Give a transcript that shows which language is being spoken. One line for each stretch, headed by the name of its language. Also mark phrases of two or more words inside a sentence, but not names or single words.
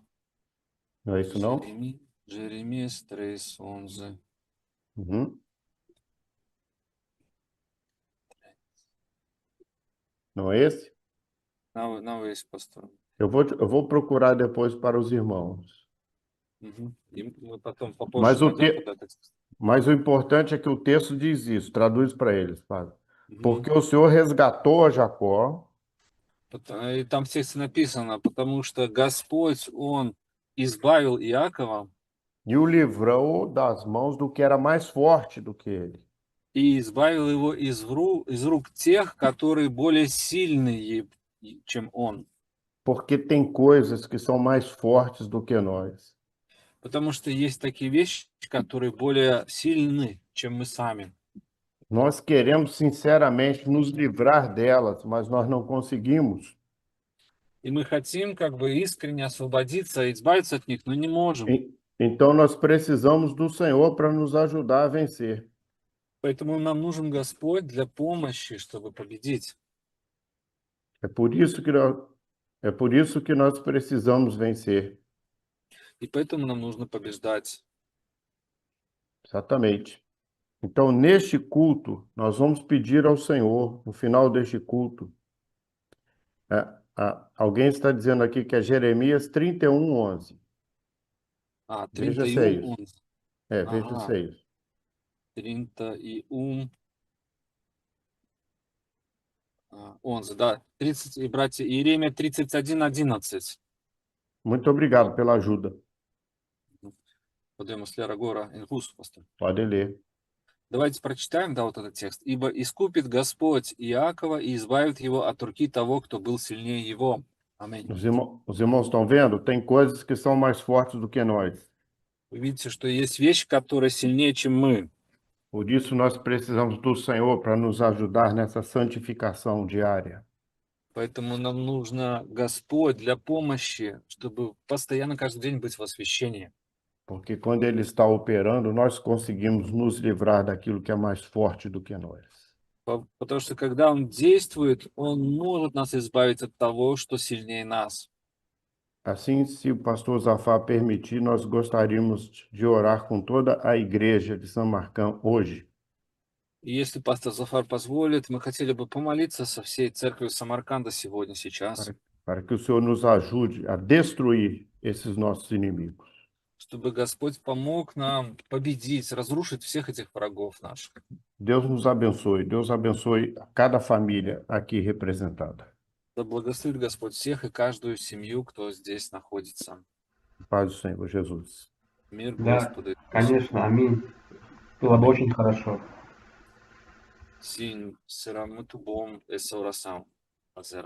Portuguese: Não é isso não? Jeremias 3:11. Uhum. Não é esse? Não é esse, pastor. Eu vou procurar depois para os irmãos.
Russian: И мы потом попозже
Portuguese: Mas o,
Russian: найдем,
Portuguese: te...
Russian: куда это.
Portuguese: Mas o importante é que o texto diz isso, traduz para eles, Padre. Мгм. Porque o Senhor resgatou a Jacó
Russian: И там в тексте написано, потому что Господь, Он избавил Иакова
Portuguese: e o livrou das mãos do que era mais forte do que ele.
Russian: и избавил его из рук тех, которые более сильные, чем он.
Portuguese: Porque tem coisas que são mais fortes do que nós.
Russian: Потому что есть такие вещи, которые более сильны, чем мы сами.
Portuguese: Nós queremos sinceramente nos livrar delas, mas nós não conseguimos.
Russian: И мы хотим как бы искренне освободиться, избавиться от них, но не можем.
Portuguese: Então nós precisamos do Senhor para nos ajudar a vencer.
Russian: Поэтому нам нужен Господь для помощи, чтобы победить.
Portuguese: É por isso que nós precisamos vencer.
Russian: И поэтому нам нужно побеждать.
Portuguese: Exatamente. Então, neste culto, nós vamos pedir ao Senhor, no final deste culto, alguém está dizendo aqui que é Jeremias 31:11. Veja se é 31, isso. 11. Veja se
Russian: Ага,
Portuguese: é isso. 31, 11,
Russian: да. 30, и братья, Иеремия 31:11.
Portuguese: Muito obrigado pela ajuda. Podemos ler agora em russo, pastor. Pode ler.
Russian: Давайте прочитаем, да, вот этот текст. «Ибо искупит Господь Иакова и избавит его от руки того, кто был сильнее его». Аминь.
Portuguese: Os irmãos estão vendo? Tem coisas que são mais fortes do que nós.
Russian: Вы видите, что есть вещи, которые сильнее, чем мы.
Portuguese: Por isso, nós precisamos do Senhor para nos ajudar nessa santificação diária.
Russian: Поэтому нам нужно Господь для помощи, чтобы постоянно каждый день быть в освящении.
Portuguese: Porque quando Ele está operando, nós conseguimos nos livrar daquilo que é mais forte do que nós.
Russian: Потому что когда Он действует, Он может нас избавить от того, что сильнее нас.
Portuguese: Assim, se o pastor Zafar permitir, nós gostaríamos de orar com toda a igreja de São Marcão hoje,
Russian: И если пастор Зафар позволит, мы хотели бы помолиться со всей церковью Самарканда сегодня, сейчас,
Portuguese: para que o Senhor nos ajude a destruir esses nossos inimigos.
Russian: чтобы Господь помог нам победить, разрушить всех этих врагов наших.
Portuguese: Deus nos abençoe. Deus abençoe a cada família aqui representada.
Russian: Да благословит Господь всех и каждую семью, кто здесь находится.
Portuguese: Paz do Senhor Jesus.
Russian: Мир Да, Господа Иисуса. конечно, аминь. Было бы очень хорошо.
Portuguese: Sim, será muito bom essa oração. Fazer.